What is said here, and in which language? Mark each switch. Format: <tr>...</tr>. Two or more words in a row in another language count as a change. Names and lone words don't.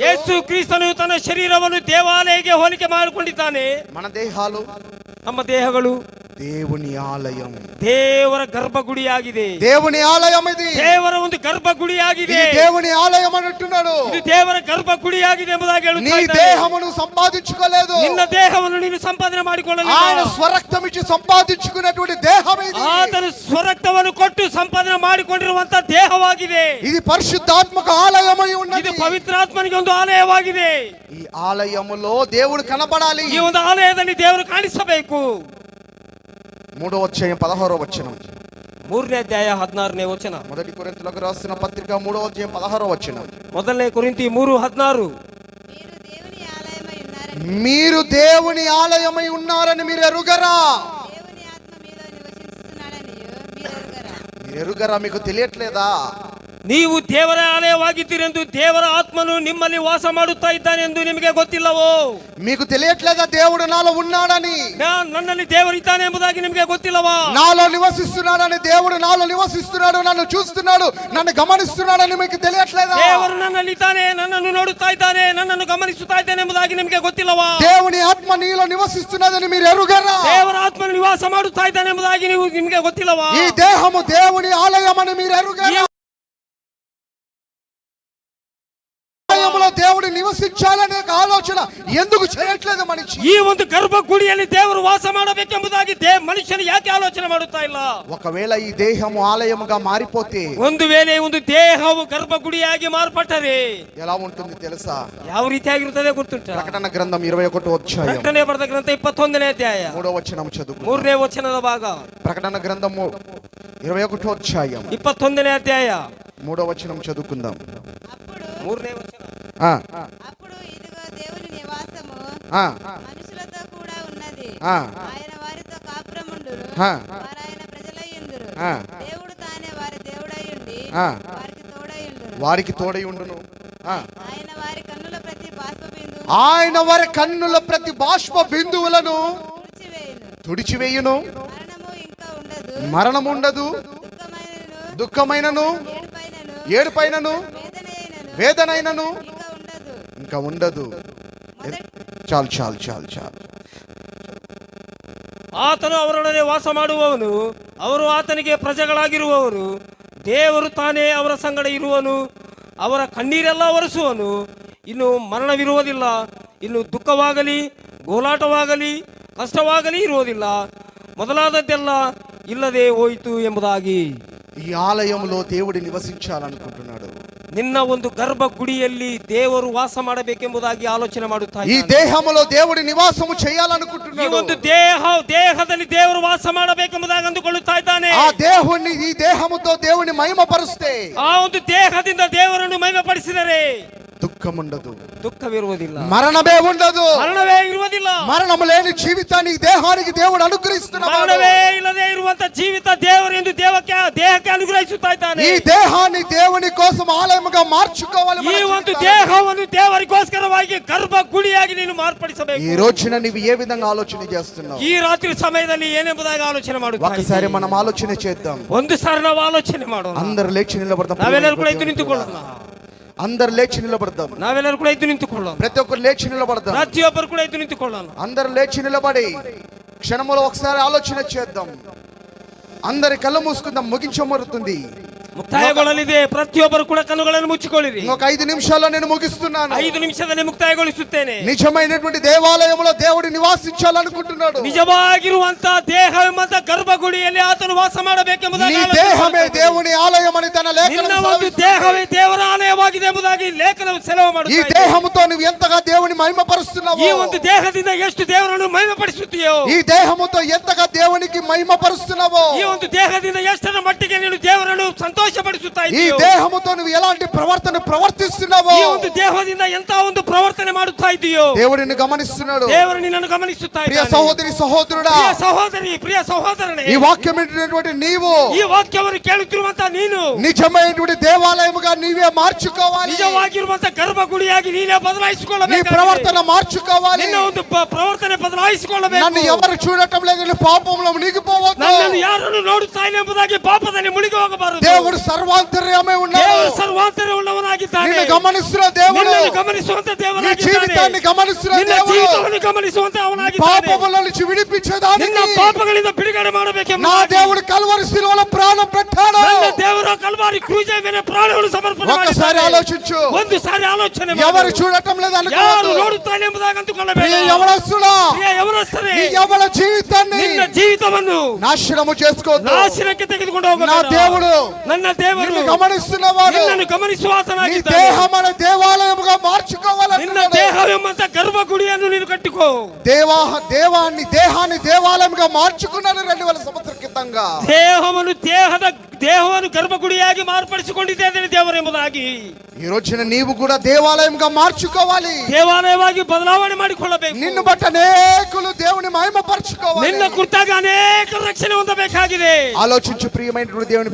<kn>ಯೇಸು ಕ್ರಿಸ್ತನು ತನ್ನ ಶರೀರವನ್ನು ದೇವಾಲಯಕ್ಕೆ ಹೋಲಿಕೆ ಮಾಡಿಕೊಂಡಿದ್ದಾನೆ.</kn> <te>మన దేహాలు</te> <kn>ನಮ್ಮ ದೇಹಗಳು</kn> <te>దేవుని ఆలయం,</te> <kn>ದೇವರ ಗರ್ಭಗುಡಿಯಾಗಿದೆ.</kn> <te>దేవుని ఆలయం ఇది.</te> <kn>ದೇವರ ಒಂದು ಗರ್ಭಗುಡಿಯಾಗಿದೆ.</kn> <te>ఇది దేవుని ఆలయం అంటున్నాడు.</te> <kn>ಇದು ದೇವರ ಗರ್ಭಗುಡಿಯಾಗಿದೆ ಎಂಬುದಾಗಿ</kn> <te>నీ</te> <kn>ಹೇಳುತ್ತಾ ಇದ್ದಾನೆ.</kn> <te>దేహమును సంపాదించుకోలేదు,</te> <kn>ನಿನ್ನ ದೇಹವನ್ನು ನೀನು ಸಂಪಾದನೆ ಮಾಡಿಕೊಳ್ಳಲಿಲ್ಲ.</kn> <te>ఆయన స్వరక్తం ఇచ్చి సంపాదించుకున్నటువంటి దేహం ఇది.</te> <kn>ಆತನು ಸ್ವರಕ್ತವನ್ನು ಕೊಟ್ಟು ಸಂಪಾದನೆ ಮಾಡಿಕೊಂಡಿರುವಂತ ದೇಹವಾಗಿದೆ.</kn> <te>ఇది పరిశుద్ధాత్మక ఆలయమై</te> <kn>ಇದು</kn> <te>ఉన్నది.</te> <kn>ಪವಿತ್ರಾತ್ಮನಿಗೆ ಒಂದು ಆಲಯವಾಗಿದೆ.</kn> <te>ఈ ఆలయములో దేవుడు కనబడాలి.</te> <kn>ಈ ಒಂದು ಆಲಯದಲ್ಲಿ ದೇವರು ಕಾಣಿಸಬೇಕು.</kn> <te>3వ అధ్యాయం 16వ వచనం.</te> <kn>3ನೇ ಅಧ್ಯಾಯ 16ನೇ ವಚನ.</kn> <te>మొదటి కొరింథీయులకు రాసిన పత్రిక 3వ అధ్యాయం 16వ వచనం.</te> <kn>1 ಕೊರಿಂಥಿ 3:16.</kn> <te>మీరు దేవుని ఆలయమై మీరు దేవుని ఆలయమై ఉన్నారని ఉన్నారని మీరు ఎరుగరా? దేవుని ఆత్మ మీలో నివసించుతున్నాడని మీరు ఎరుగరా? మీరు ఎరుగరా? మీకు తెలియట్లేదా?</te> <kn>ನೀವು ದೇವರ ಆಲಯವಾಗಿದ್ದೀರೆಂದು ದೇವರ ಆತ್ಮನು ನಿಮ್ಮಲ್ಲಿ ವಾಸ ಮಾಡುತ್ತಾ ಇದ್ದಾನೆ ಎಂದು ನಿಮಗೆ ಗೊತ್ತಿಲ್ಲವೋ?</kn> <te>మీకు తెలియట్లేదా దేవుడు నాలో ఉన్నాడని?</te> <kn>ನನ್ನಲ್ಲಿ ದೇವರಿದ್ದಾನೆ ಎಂಬುದಾಗಿ ನಿಮಗೆ ಗೊತ್ತಿಲ್ಲವಾ?</kn> <te>నాలో నివసిస్తున్నాడని, దేవుడు నాలో నివసిస్తున్నాడు, నన్ను చూస్తున్నాడు, నన్ను గమనిస్తున్నాడని మీకు తెలియట్లేదా?</te> <kn>ದೇವರು ನನ್ನಲ್ಲಿ ಇದ್ದಾನೆ, ನನ್ನನ್ನು ನೋಡುತ್ತಾ ಇದ್ದಾನೆ, ನನ್ನನ್ನು ಗಮನಿಸುತ್ತಾ ಇದ್ದಾನೆ ಎಂಬುದಾಗಿ ನಿಮಗೆ ಗೊತ್ತಿಲ್ಲವಾ?</kn> <te>దేవుని ఆత్మ నీలో నివసిస్తున్నదని మీరు ఎరుగరా?</te> <kn>ದೇವರ ಆತ್ಮನು ನಿವಾಸ ಮಾಡುತ್ತಾ ಇದ್ದಾನೆ ಎಂಬುದಾಗಿ ನಿಮಗೆ ಗೊತ್ತಿಲ್ಲವಾ?</kn> <te>ఈ దేహము దేవుని ఆలయమని మీరు ఎరుగరా? ఆలయములో దేవుడు నివసించాలనే ఆలోచన ఎందుకు చేయట్లేదు మనిషి?</te> <kn>ಈ ಒಂದು ಗರ್ಭಗುಡಿಯಲ್ಲಿ ದೇವರು ವಾಸ ಮಾಡಬೇಕೆಂಬುದಾಗಿ ಮನುಷ್ಯನು ಯಾಕೆ ಆಲೋಚನೆ ಮಾಡುತ್ತಾ ಇಲ್ಲ?</kn> <te>ఒకవేళ ఈ దేహము ఆలయముగా మారిపోతే</te> <kn>ಒಂದು ವೇಳೆ ಒಂದು ದೇಹವು ಗರ್ಭಗುಡಿಯಾಗಿ ಮಾರ್ಪಟ್ಟರೆ</kn> <te>ఎలా ఉంటుంది తెలుసా?</te> <kn>ಯಾವ ರೀತಿಯಾಗಿರುತ್ತದೆ ಗೊತ್ತುಂಟ?</kn> <te>ప్రకటన గ్రంథం 21వ అధ్యాయం</te> <kn>ಪ್ರಕಟಣೆ ಬರೆದ ಗ್ರಂಥ 21ನೇ ಅಧ್ಯಾಯ</kn> <te>3వ వచనం చదువు.</te> <kn>3ನೇ ವಚನದ ಭಾಗ.</kn> <te>ప్రకటన గ్రంథము 21వ అధ్యాయం</te> <kn>21ನೇ అధ్యాయ</kn> <te>3వ వచనం చదువుకుందాం. అప్పుడు</te> <kn>3ನೇ ವಚನ.</kn> <te>ఆ, అప్పుడు ఇదిగో దేవుని నివాసము ఆ, మనుషులతో కూడా ఉన్నది. ఆ. ఆయన వారితో కాపురముండును, ఆ. వారు ఆయన ప్రజలయ్యుందురు. ఆ. దేవుడు తానే వారి దేవుడయ్యుండి ఆ. వారికి తోడయ్యుండును. వారికి తోడై ఉండును. ఆ. ఆయన వారి కన్నుల ప్రతి బాష్ప బిందువు ఆయన వారి కన్నుల ప్రతి బాష్ప బిందువులను తుడిచివేయును. తుడిచివేయును. మరణము ఇంకా ఉండదు, మరణము ఉండదు, దుఃఖమైనను దుఃఖమైనను, ఏడుపైనను, వేదనైనను ఇంకా ఉండదు. ఇంకా ఉండదు. చాలు చాలు చాలు చాలు.</te> <kn>ಆತನು ಅವರೊಡನೆ ವಾಸ ಮಾಡುವವನು, ಅವರು ಆತನಿಗೆ ಪ್ರಜೆಗಳಾಗಿರುವವರು. ದೇವರು ತಾನೇ ಅವರ ಸಂಗಡ ಇರುವನು, ಅವರ ಕಣ್ಣೀರೆಲ್ಲ ಒರೆಸುವನು. ಇನ್ನು ಮರಣವಿರುವುದಿಲ್ಲ, ಇನ್ನು ದುಃಖವಾಗಲಿ ಗೋಲಾಟವಾಗಲಿ ಕಷ್ಟವಾಗಲಿ ಇರುವುದಿಲ್ಲ, ಮೊದಲಾದದ್ದೆಲ್ಲ ಇಲ್ಲದೆ ಹೋಯಿತು ಎಂಬುದಾಗಿ.</kn> <te>ఈ ఆలయంలో దేవుడు నివసించాలనుకుంటున్నాడు.</te> <kn>ನಿನ್ನ ಒಂದು ಗರ್ಭ ಗುಡಿಯಲ್ಲಿ ದೇವರು ವಾಸ ಮಾಡಬೇಕೆಂಬುದಾಗಿ ಆಲೋಚನೆ ಮಾಡುತ್ತಾ</kn> <te>ఈ</te> <kn>ಇದ್ದಾನೆ.</kn> <te>దేహములో దేవుడి నివాసము</te> <kn>ಈ</kn> <te>చేయాలనుకుంటున్నాడు.</te> <kn>ಒಂದು ದೇಹದಲ್ಲಿ ದೇವರು ವಾಸ ಮಾಡಬೇಕೆಂಬುದಾಗಿ ಅಂದುಕೊಳ್ಳುತ್ತಾ ಇದ್ದಾನೆ.</kn> <te>ఆ దేవుణ్ణి ఈ దేహముతో దేవుని మహిమపరుస్తే</te> <kn>ಆ ಒಂದು ದೇಹದಿಂದ ದೇವರನ್ನು ಮಹಿಮೆಪಡಿಸಿದರೆ</kn> <te>దుఃఖం ఉండదు,</te> <kn>ದುಃಖವಿರುವುದಿಲ್ಲ,</kn> <te>మరణమే ఉండదు.</te> <kn>ಮರಣವೇ ಇರುವುದಿಲ್ಲ.</kn> <te>మరణము లేని జీవితాన్ని ఈ దేహానికి దేవుడు అనుగ్రహిస్తున్నాడు.</te> <kn>ಮರಣವೇ ಇಲ್ಲದೆ ಇರುವಂತ ಜೀವಿತ ದೇವರು ಎಂದು ದೇಹಕ್ಕೆ ಅನುಗ್ರಹಿಸುತ್ತಾ ಇದ್ದಾನೆ.</kn> <te>ఈ దేహాన్ని దేవుని కోసం ఆలయముగా మార్చుకోవాలి.</te> <kn>ಈ ಒಂದು ದೇಹವನ್ನು ದೇವರಿಗೋಸ್ಕರವಾಗಿ ಗರ್ಭ ಗುಡಿಯಾಗಿ ನೀನು ಮಾರ್ಪಡಿಸಬೇಕು.</kn> <te>ఈ రోజున నీవు ఏ విధంగా ఆలోచన చేస్తున్నావు?</te> <kn>ಈ ರಾತ್ರಿ ಸಮಯದಲ್ಲಿ ಏನೆಂಬುದಾಗಿ ಆಲೋಚನೆ ಮಾಡುತ್ತಾ</kn> <te>ఒకసారి</te> <kn>ಇದ್ದೀವಿ.</kn> <te>మనం ఆలోచన చేద్దాం.</te> <kn>ಒಂದು ಸಾರಿ ನಾವು ಆಲೋಚನೆ ಮಾಡೋಣ.</kn> <te>అందరు లేచి నిలబడదాం.</te> <kn>ನಾವೆಲ್ಲರೂ ಕೂಡ ಎದ್ದು ನಿಂತುಕೊಳ್ಳೋಣ.</kn> <te>అందరు లేచి నిలబడదాం.</te> <kn>ನಾವೆಲ್ಲರೂ ಕೂಡ ಎದ್ದು ನಿಂತುಕೊಳ್ಳೋಣ.</kn> <te>ప్రతి ఒక్కరు లేచి నిలబడదాం.</te> <kn>ಪ್ರತಿಯೊಬ್ಬರು ಕೂಡ ಎದ್ದು ನಿಂತುಕೊಳ್ಳೋಣ.</kn> <te>అందరు లేచి నిలబడి క్షణములో ఒకసారి ఆలోచన చేద్దాం. అందరి కళ్ళు మూసుకుందాం. ముగించమరుతుంది.</te> <kn>ಮುಕ್ತಾಯಗೊಳ್ಳಲಿದೆ. ಪ್ರತಿಯೊಬ್ಬರು ಕೂಡ ಕಣ್ಣುಗಳನ್ನು ಮುಚ್ಚಿಕೊಳ್ಳಿರಿ.</kn> <te>ఇంకొక 5 నిమిషాల్లో నేను ముగిస్తున్నాను.</te> <kn>5 నిమిಷದಲ್ಲಿ ಮುಕ್ತಾಯಗೊಳಿಸುತ್ತೇನೆ.</kn> <te>నిజమైనటువంటి దేవాలయంలో దేవుడు నివాసించాలనుకుంటున్నాడు.</te> <kn>ನಿಜವಾಗಿರುವಂತ ದೇಹವೆಂಬಂತ ಗರ್ಭಗುಡಿಯಲ್ಲಿ ಆತನು ವಾಸ ಮಾಡಬೇಕೆಂಬುದಾಗಿ</kn> <te>నీ దేహమే దేవుని ఆలయం అని తన</te> <kn>ನಿನ್ನ ಒಂದು</kn> <te>లేఖనం</te> <kn>ದೇಹವೇ ದೇವರ ಆಲಯವಾಗಿದೆ ಎಂಬುದಾಗಿ ಲೇಖನವು ಸೆಲವು</kn> <te>ఈ</te> <kn>ಮಾಡುತ್ತದೆ.</kn> <te>దేహముతో నువ్వు ఎంతగా దేవుని మహిమపరుస్తున్నావో,</te> <kn>ಈ ಒಂದು ದೇಹದಿಂದ ಎಷ್ಟು ದೇವರನ್ನು ಮಹಿಮೆಪಡಿಸುತ್ತೀಯೋ,</kn> <te>ఈ దేహముతో ఎంతగా దేవునికి మహిమపరుస్తున్నావో,</te> <kn>ಈ ಒಂದು ದೇಹದಿಂದ ಎಷ್ಟರ ಮಟ್ಟಿಗೆ ನೀನು ದೇವರನ್ನು ಸಂತೋಷಪಡಿಸುತ್ತಾ</kn> <te>ఈ</te> <kn>ಇದ್ದೀಯೋ,</kn> <te>దేహముతో నువ్వు ఎలాంటి ప్రవర్తన ప్రవర్తిస్తున్నావో</te> <kn>ಈ ಒಂದು ದೇಹದಿಂದ ಎಂತ ಒಂದು ಪ್ರವರ್ತನೆ ಮಾಡುತ್ತಾ ಇದೆಯೋ,</kn> <te>దేవుడిని గమనిస్తున్నాడు.</te> <kn>ದೇವರು ನಿನ್ನನ್ನು ಗಮನಿಸುತ್ತಾ</kn> <te>ప్రియ</te> <kn>ಇದ್ದಾನೆ.</kn> <te>సహోదరి సహోదరుడా,</te> <kn>ಪ್ರಿಯ ಸಹೋದರಿ, ಪ್ರಿಯ ಸಹೋದರನೇ,</kn> <te>ఈ వాక్యం ఏంటంటే నీవు</te> <kn>ಈ ವಾಕ್ಯವನ್ನು ಕೇಳುತ್ತಿರುವಂತ ನೀನು</kn> <te>నిజమైనటువంటి దేవాలయముగా నీవే మార్చుకోవాలి.</te> <kn>ನಿಜವಾಗಿರುವಂತ ಗರ್ಭಗುಡಿಯಾಗಿ ನೀನೇ</kn> <te>నీ</te> <kn>ಬದಲಾಯಿಸಿಕೊಳ್ಳಬೇಕು.</kn> <te>ప్రవర్తన మార్చుకోవాలి.</te> <kn>ನಿನ್ನ ಒಂದು ಪ್ರವರ್ತನೆ ಬದಲಾಯಿಸಿಕೊಳ್ಳಬೇಕು.</kn> <te>నన్ను ఎవరు చూడటం లేదు పాపంలో మునిగిపోవద్దు.</te> <kn>ನನ್ನನ್ನು ಯಾರನ್ನು ನೋಡುತ್ತಾ ಇಲ್ಲ ಎಂಬುದಾಗಿ ಪಾಪದಲ್ಲಿ ಮುಳುಗಿ ಹೋಗಬಾರದು.</kn> <te>దేవుడు సర్వాంతర్యమై ఉన్నాడు.</te> <kn>ದೇವರು ಸರ್ವಾಂತರ ಉಳ್ಳವನಾಗಿದ್ದಾನೆ.</kn> <te>నిన్ను గమనిస్తున్న దేవుడు,</te> <kn>ನಿನ್ನನ್ನು ಗಮನಿಸುವಂತ</kn> <te>నీ</te> <kn>ದೇವರಾಗಿದ್ದಾನೆ.</kn> <te>జీవితాన్ని గమనిస్తున్న</te> <kn>ನಿನ್ನ</kn> <te>దేవుడు,</te> <kn>ಜೀವಿತವನ್ನು ಗಮನಿಸುವಂತ ಅವನಾಗಿದ್ದಾನೆ.</kn> <te>పాపముల నుంచి విడిపించడానికి</te> <kn>ನಿನ್ನ ಪಾಪಗಳಿಂದ ಬಿಡುಗಡೆ ಮಾಡಬೇಕೆಂಬ</kn> <te>నా దేవుడు కల్వరి శిలువలో ప్రాణం పెట్టాడు.</te> <kn>ನನ್ನ ದೇವರ ಕಲ್ವಾರಿ ಕ್ರೂಜ ಮೇಲೆ ಪ್ರಾಣವನ್ನು ಸಮರ್ಪಣೆ</kn> <te>ఒక్కసారి</te> <kn>ಮಾಡಿದ್ದಾನೆ.</kn> <te>ఆలోచించు.</te> <kn>ಒಂದು ಸಾರಿ ಆಲೋಚನೆ ಮಾಡು.</kn> <te>ఎవరు చూడటం లేదు</te> <kn>ಯಾರು</kn> <te>అనుకోవద్దు.</te> <kn>ನೋಡುತ್ತಾನೆ ಎಂಬುದಾಗಿ ಅಂದುಕೊಳ್ಳಬೇಡ.</kn> <te>ప్రియ యవనస్తుడా,</te> <kn>ಪ್ರಿಯ ಯೌವನಸ್ಥರೇ,</kn> <te>నీ యవన జీవితాన్ని</te> <kn>ನಿನ್ನ ಜೀವಿತವನ್ನು</kn> <te>నాశనము చేసుకోవద్దు.</te> <kn>ನಾಶನಕ್ಕೆ ತೆಗೆದುಕೊಂಡು</kn> <te>నా</te> <kn>ಹೋಗಬೇಡ.</kn> <te>దేవుడు</te> <kn>ನನ್ನ ದೇವರು</kn> <te>నిన్ను గమనిస్తున్నవాడు.</te> <kn>ನಿನ್ನನ್ನು ಗಮನಿಸುವ</kn> <te>నీ</te> <kn>ಆತನಾಗಿದ್ದಾನೆ.</kn> <te>దేహం అనే దేవాలయముగా</te> <kn>ನಿನ್ನ</kn> <te>మార్చుకోవాలన్నాడు.</te> <kn>ದೇಹವೆಂಬಂತ ಗರ್ಭಗುಡಿಯನ್ನು ನೀನು ಕಟ್ಟಿಕೋ.</kn> <te>దేహాన్ని దేవాలయంగా మార్చుకున్నాడు 2000 సంవత్సరాల క్రితంగా.</te> <kn>ದೇಹವನ್ನು ಗರ್ಭಗುಡಿಯಾಗಿ ಮಾರ್ಪಡಿಸಿಕೊಂಡಿದ್ದೇನೆ ದೇವರೆಂಬುದಾಗಿ.</kn> <te>ఈ రోజున నీవు కూడా దేవాలయంగా మార్చుకోవాలి.</te> <kn>ದೇವಾಲಯವಾಗಿ ಬದಲಾವಣೆ ಮಾಡಿಕೊಳ್ಳಬೇಕು.</kn> <te>నిన్ను బట్టి అనేకులు దేవుని మహిమపరచుకోవాలి.</te> <kn>ನಿನ್ನ ಕುರಿತಾಗಿ ಅನೇಕ ರಕ್ಷಣೆ ಹೊಂದಬೇಕಾಗಿದೆ.</kn> <te>ఆలోచించు ప్రియమైనటువంటి దేవుని</te>